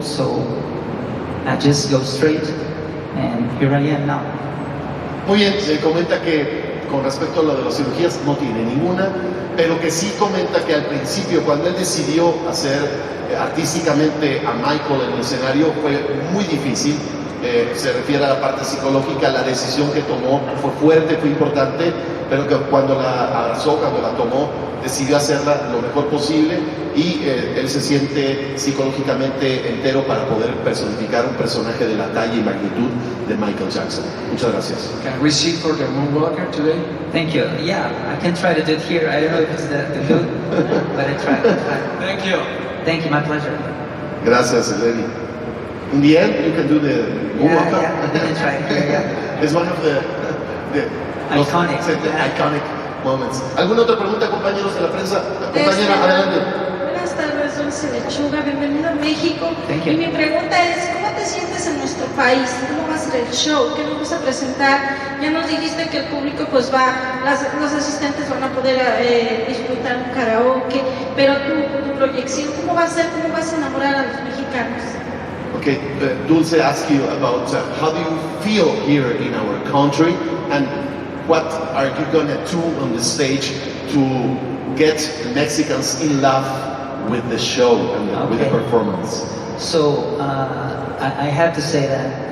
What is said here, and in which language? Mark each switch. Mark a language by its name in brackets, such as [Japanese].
[English] So I just go straight, and here I am now. [Spanish] Muy bien, se comenta que con respecto a lo de las cirugías no tiene ninguna, pero que sí comenta que al principio, cuando él decidió hacer artísticamente a Michael en el escenario, fue muy difícil, se refiere a la parte psicológica. La decisión que tomó fue fuerte, fue importante, pero que cuando la abrazó, cuando la tomó, decidió hacerla lo mejor posible y él se siente psicológicamente entero para poder personificar un personaje de la talla y magnitud de Michael Jackson. Muchas gracias. [English] Can we see for the Moonwalker today? Thank you. Yeah, I can try to do it here. I don't know if it's the good, but I try. Thank you. Thank you, my pleasure. [Spanish] Gracias, [English] Eleni. In the end, you can do the moonwalker. Yeah, we can try it here, yeah. It's one of the Iconic. iconic moments. [Spanish] ¿Alguna otra pregunta, compañeros de la prensa? Compañera, adelante. Buenas tardes, Dulce Lechuga, bienvenido a México. [English] Thank you. [Spanish] Y mi pregunta es, ¿cómo te sientes en nuestro país? ¿Cómo va a ser el show? ¿Qué nos vas a presentar? Ya nos dijiste que el público pues los asistentes van a poder disfrutar un karaoke, pero tu proyección, ¿cómo va a ser? ¿Cómo vas a enamorar a los mexicanos? [English] Okay, Dulce asked you about how do you feel here in our country and what are you gonna do on the stage to get Mexicans in love with the show and with the performance? So I have to say that.